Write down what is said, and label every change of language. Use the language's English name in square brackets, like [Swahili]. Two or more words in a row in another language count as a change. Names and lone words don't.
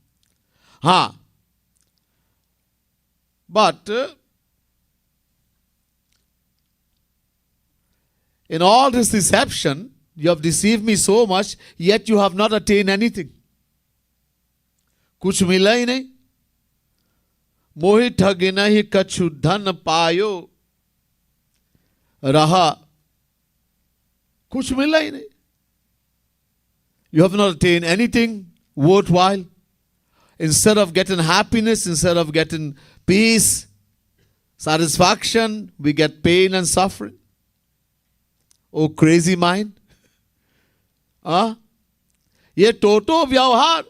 [English] But in all this deception, you have deceived me so much, yet you have not attained anything. [Hindi] कुछ मिला ही नहीं। मोहि ठगी नहीं कछु धन पायो रहा. कुछ मिला ही नहीं. [English] You have not attained anything worthwhile. Instead of getting happiness, instead of getting peace, satisfaction, we get pain and suffering. Oh, crazy mind. [Hindi] ये तो तो व्यापार.